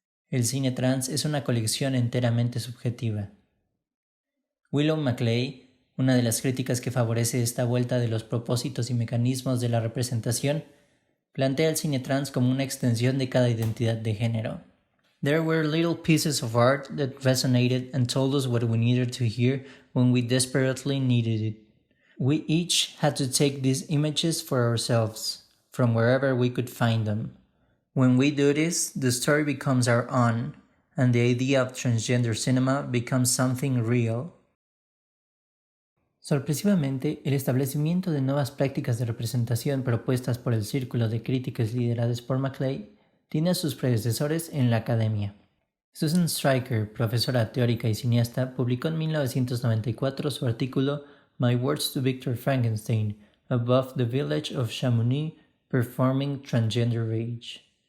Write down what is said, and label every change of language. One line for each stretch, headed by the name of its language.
Spanish: El cine trans es una colección enteramente subjetiva. Willow Maclay, una de las críticas que favorece esta vuelta de los propósitos y mecanismos de la representación, plantea el cine trans como una extensión de cada identidad de género.
English: There were little pieces of art that resonated and told us what we needed to hear when we desperately needed it. We each had to take these images for ourselves, from wherever we could find them. When we do this, the story becomes our own, and the idea of transgender cinema becomes something real.
Spanish: Sorpresivamente, el establecimiento de nuevas prácticas de representación propuestas por el círculo de críticos liderados por Maclay tiene a sus predecesores en la academia. Susan Stryker, profesora teórica y cineasta, publicó en 1994 su artículo My Words to Victor Frankenstein, Above the Village of Chamonix, Performing Transgender Rage.